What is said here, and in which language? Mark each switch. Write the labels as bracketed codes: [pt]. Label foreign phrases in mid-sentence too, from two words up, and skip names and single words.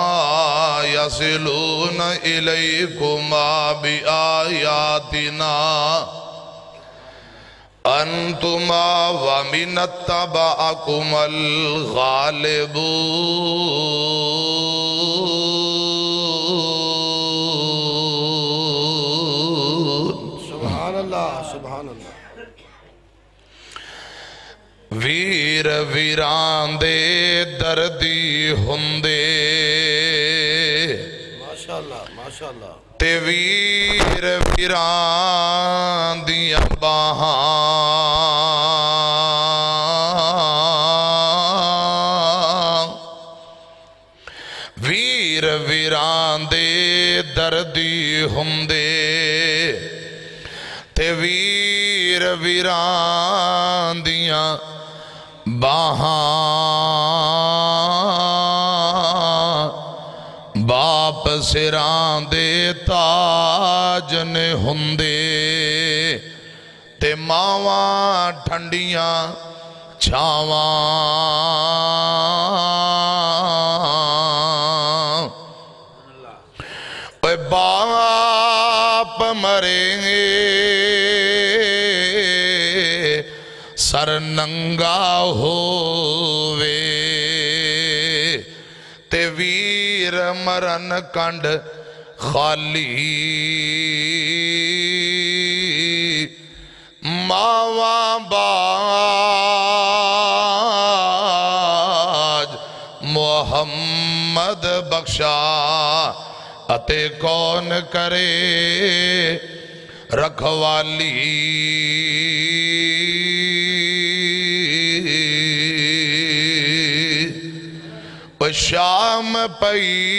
[ar] يصلون إليكما بآياتنا أنتما ومن اتبعكما الغالبون سبحان اللہ سبحان اللہ [pa] ویر ویران دے دردی ہندے [ar] ماشاءاللہ ماشاءاللہ [pa] تے ویر ویران دیاں باہاں ویر ویران دے دردی ہندے تے ویر ویران دیاں باہاں باپ سران دے تاج نے ہندے تے ماواں ٹھنڈیاں چھاواں اے باپ مریں گے سر ننگا ہووے تے ویر مرن کنڈ خالی ماواں باج محمد بخشا اتے کون کرے رکھوالی شام پئی